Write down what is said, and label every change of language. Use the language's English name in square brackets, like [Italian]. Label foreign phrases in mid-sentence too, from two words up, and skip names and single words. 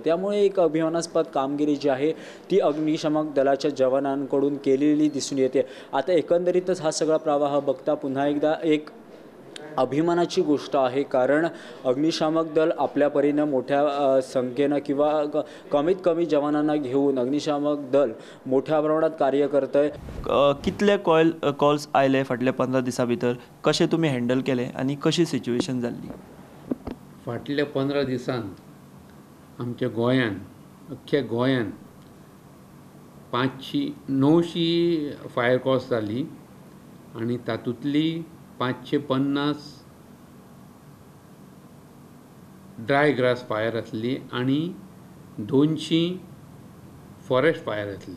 [Marathi] त्यामुळे एक अभिमानास्पद कामगिरी जी आहे ती अग्निशामक दलाच्या जवानांकडून केलेली दिसून येते. आता एकंदरीतच हा सगळा प्रवाह बघता पुन्हा एकदा एक अभिमानाची गोष्ट आहे. कारण अग्निशामक दल आपल्या परीनं मोठ्या संख्येनं किंवा कमीत कमी जवानांना घेऊन अग्निशामक दल मोठ्या प्रमाणात कार्य करतं आहे. [Konkani] कितले कॉल्स आयले फाटल्या 15 दिसां भितर, कशें तुमी हँडल केले आनी कशी सिच्युएशन जाल्ली? फाटल्या 15 दिसांत आमच्या गोंयांत, अख्ख्या गोंयांत 900 [English] fire calls [Konkani] जाली आनी तातूंतली 550 [English] dry grass fire [Konkani] आसली आनी 200 [English] forest fire [Konkani] आसली.